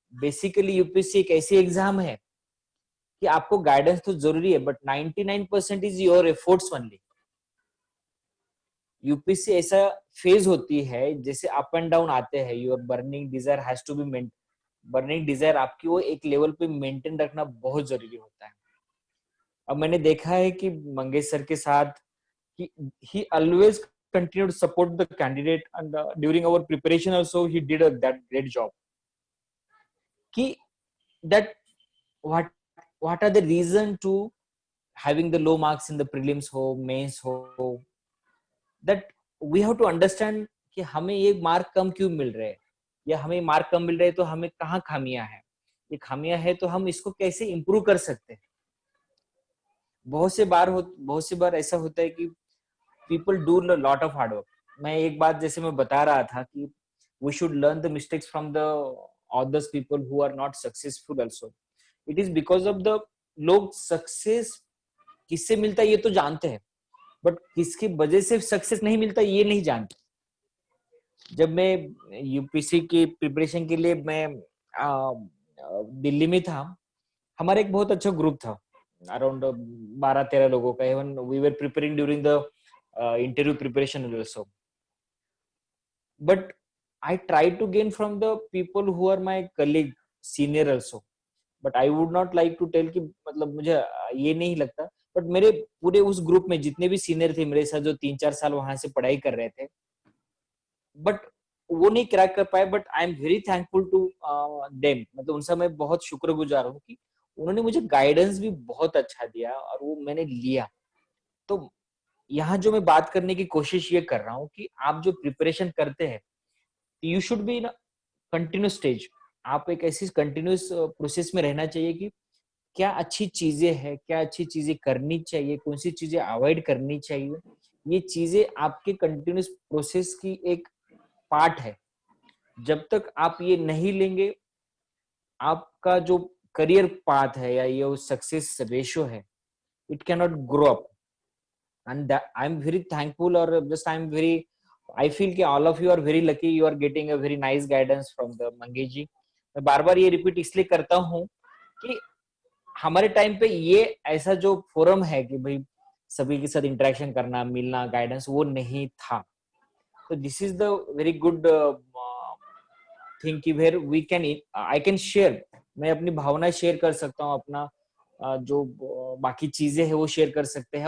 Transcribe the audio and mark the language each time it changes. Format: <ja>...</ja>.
<hi>Basically UPSC एक ऐसी exam है कि आपको गाइडेंस तो जरूरी है,</hi> <en>But 99% is your efforts only.</en> <hi>UPSC ऐसा फेज होती है जैसे अप एंड डाउन आते हैं.</hi> <en>your burning desire has to be burning desire</en> <hi>आपकी वो एक लेवल पे मेंटेन रखना बहुत जरूरी होता है. अब मैंने देखा है कि मंगेश सर के साथ</hi> <en>he always continued to support the candidate, and during our preparation also he did that great job. Ki that what are the reason to having the low marks in the prelims ho, mains ho, that we have to understand</en> <hi>कि हमें ये mark कम क्यों मिल रहे हैं, या हमें mark कम मिल रहे हैं तो हमें कहाँ खामियां है. ये खामियां है तो हम इसको कैसे इम्प्रूव कर सकते हैं. बहुत से बार ऐसा होता है कि</hi> <en>people do a lot of hard work.</en> <hi>मैं एक बात जैसे मैं बता रहा था कि</hi> <en>we should learn the mistakes from the others people who are not successful also. It is because of the</en> <hi>लोग सक्सेस किससे मिलता है ये तो जानते हैं, बट किसकी वजह से सक्सेस नहीं मिलता ये नहीं जानते. जब मैं यूपीसी की प्रिपरेशन के लिए मैं दिल्ली में था, हमारा एक बहुत अच्छा ग्रुप था, अराउंड 12-13 लोगों का.</hi> <en>Even we were preparing during the interview preparation also. But I try to gain from the people who are my colleague, senior also. But I would not like to tell</en> <hi>कि मतलब मुझे ये नहीं लगता. But मेरे पूरे उस group में जितने भी सीनियर थे मेरे साथ, जो 3-4 साल वहां से पढ़ाई कर रहे थे, बट वो नहीं क्रैक कर पाए.</hi> <en>But I am very thankful to them.</en> <hi>मतलब उनसे मैं बहुत शुक्रगुजार हूँ कि उन्होंने मुझे गाइडेंस भी बहुत अच्छा दिया और वो मैंने लिया. तो यहाँ जो मैं बात करने की कोशिश ये कर रहा हूँ कि आप जो प्रिपरेशन करते हैं,</hi> <en>You should be in continuous stage.</en> <hi>आप एक ऐसी कंटिन्यूस प्रोसेस में रहना चाहिए कि क्या अच्छी चीजें हैं, क्या अच्छी चीजें करनी चाहिए, कौन सी चीजें अवॉइड करनी चाहिए. ये चीजें आपके कंटिन्यूस प्रोसेस की एक पार्ट है. जब तक आप ये नहीं लेंगे, आपका जो करियर पाथ है या ये सक्सेस रेशियो है,</hi> <en>It can not grow up. And that I'm very thankful, or just I'm very, I feel कि all of you are very lucky, you are getting a very nice guidance from the Mangesh ji.</en> <hi>मैं बार बार ये repeat इसलिए करता हूँ कि हमारे time पे ये ऐसा जो फोरम है कि भाई सभी के साथ इंटरेक्शन करना, मिलना, गाइडेंस, वो नहीं था. तो</hi> <en>this is the very good thing कि where we can, I can share,</en> <hi>मैं अपनी भावनाएं शेयर कर सकता हूँ, अपना जो बाकी चीजें है वो शेयर कर सकते हैं.</hi>